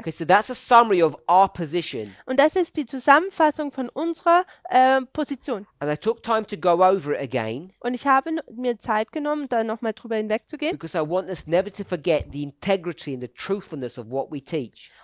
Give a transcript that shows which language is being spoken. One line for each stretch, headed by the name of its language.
English: Okay, so that's a summary of our position.
German: Und das ist die Zusammenfassung von unserer Position.
English: And I took time to go over it again
German: Und ich habe mir Zeit genommen, da nochmal drüber hinwegzugehen,
English: because I want us never to forget the integrity and the truthfulness of what we teach,